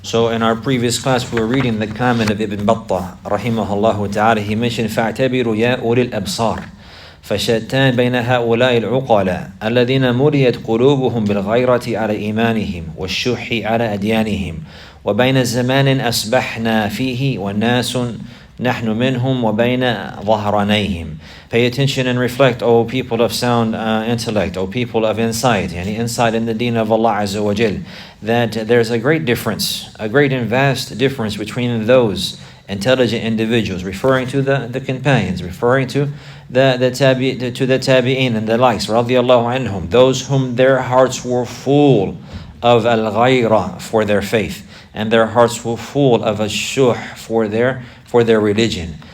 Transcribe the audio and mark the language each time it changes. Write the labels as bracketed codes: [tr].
[en] So in our previous class, we were reading the comment of Ibn Battah, rahimahullah ta'ala. He mentioned, [ar] فَاعْتَبِرُوا يَا أُولِي الْأَبْصَارِ فشتان بين هؤلاء العقلاء الذين مريت قلوبهم بالغيرة على إيمانهم والشح على أديانهم وبين زمان أسبحنا فيه والناس نحن منهم وبين ظهرانيهم. [en] Pay attention and reflect, O people of sound intellect, O people of insight, yani insight in the deen of Allah Azza wa Jal, that there's a great difference, a great and vast difference between those intelligent individuals, referring to the companions, referring to the tabi'in and the likes, radiyallahu anhum, those whom their hearts were full of al-ghairah for their faith, and their hearts were full of al-shuh for their religion.